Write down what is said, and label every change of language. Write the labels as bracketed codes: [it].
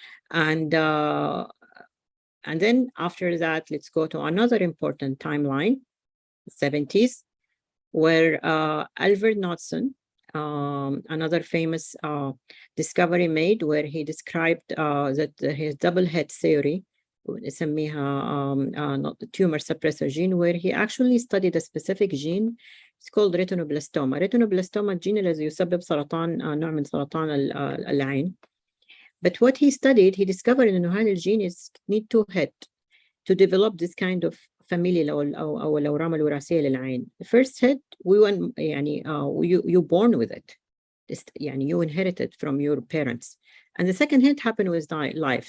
[en] And then after that, let's go to another important timeline, the 70s, where Albert Knudsen, another famous discovery made, where he described that his double hit theory, not the tumor suppressor gene, where he actually studied a specific gene. It's called retinoblastoma. [ar] Retinoblastoma gene الذي يسبب سرطان نوع من سرطان العين. [en] But what he studied, he discovered that [ar] هذا الجين [en] need to hit to develop this kind of familial [ar] أو الأورام الوراثية للعين. [en] The first hit, you born with it. You inherit it from your parents. And the second hit happened with life.